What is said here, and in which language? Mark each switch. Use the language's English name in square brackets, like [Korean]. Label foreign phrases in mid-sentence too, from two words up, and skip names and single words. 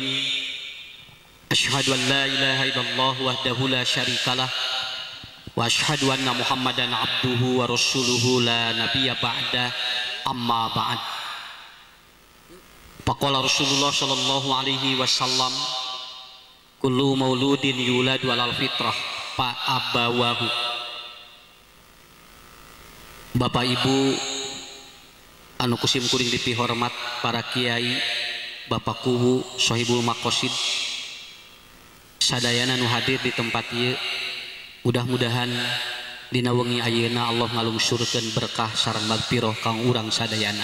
[Arabic] أشهد أن لا إله إلا الله وحده لا شريك له وأشهد أن محمدا عبده ورسوله لا نبي بعد. أما بعد. فقال رسول الله صلى الله عليه وسلم، كل مولود يولد على الفطرة فأبواه. [Sundanese] Bapak Ibu anu kusim kuring dipihormat, para kiai, Bapak Kuwu, Sohibul Maqasid, sadayana nu hadir di tempat ieu, mudah-mudahan dina wengi ayeuna Allah ngalungsurkeun berkah sareng magfirah kang urang sadayana.